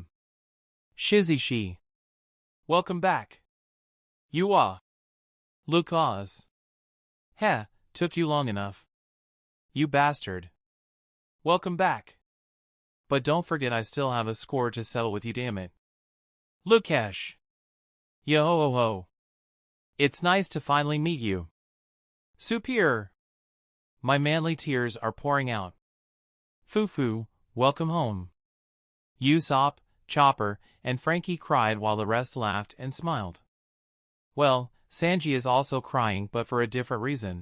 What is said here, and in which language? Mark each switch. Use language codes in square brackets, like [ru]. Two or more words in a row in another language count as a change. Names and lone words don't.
[en] Shizishi. Welcome back. You are. Lucas. Heh, took you long enough. You bastard. Welcome back. But don't forget I still have a score to settle with you, damn it. Lukash. Yo-ho-ho. It's nice to finally meet you. Superior. My manly tears are pouring out. Fufu, welcome home. Usopp, Chopper, and Frankie cried while the rest laughed and smiled. Well, Sanji is also crying but for a different reason.